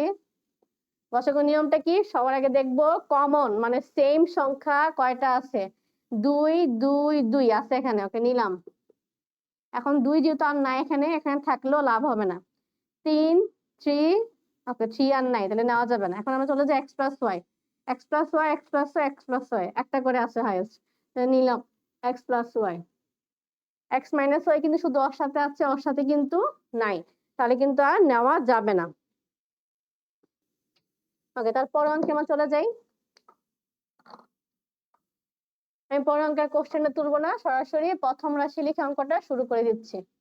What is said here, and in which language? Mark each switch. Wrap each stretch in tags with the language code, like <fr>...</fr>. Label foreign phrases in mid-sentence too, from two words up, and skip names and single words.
<bn>গসাগু নিয়মটা কি, সবার আগে দেখবো কমন মানে সেম সংখ্যা কয়টা আছে। 2 2 2 আছে এখানে, ওকে নিলাম। এখন 2 যেহেতু আর নাই এখানে, এখানে থাকলেও লাভ হবে না। 3 3, ওকে 3 আর নাই, তাহলে নেওয়া যাবে না। এখন আমরা চলে যাই x + y x + y x + y x + y, একটা করে আছে হাইয়েস্ট, তাহলে নিলাম x + y। x মাইনাস y কিন্তু শুধু ওর সাথে আছে, ওর সাথে কিন্তু নাই, তাহলে কিন্তু আর নেওয়া যাবে না। ওকে, তারপর অঙ্কে আমরা চলে যাই। আমি পরের অঙ্কের কোশ্চেনটা তুলবো না, সরাসরি প্রথম রাশি লিখে অঙ্কটা শুরু করে দিচ্ছি।</bn>